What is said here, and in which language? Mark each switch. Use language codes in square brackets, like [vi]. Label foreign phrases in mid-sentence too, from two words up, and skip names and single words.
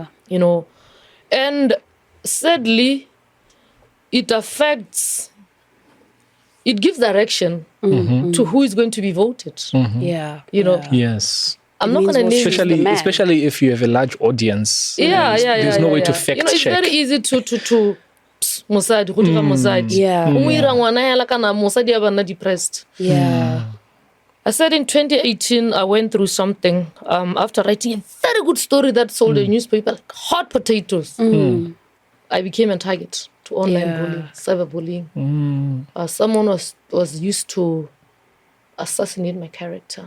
[en] And sadly, it gives direction to who is going to be voted. Yeah. Yes. I'm not going to name especially if you have a large audience. There's no way to fact it's check. very easy to [tn] mosadi go dira mosadi. [en] Yeah. [tn] O mo ira ngwana hela kana mosadi ya bana depressed. [en] Yeah. I said in 2018, I went through something after writing a very good story that sold a newspaper like hot potatoes. I became a target to online bullying, cyberbullying. Someone was used to assassinate my character.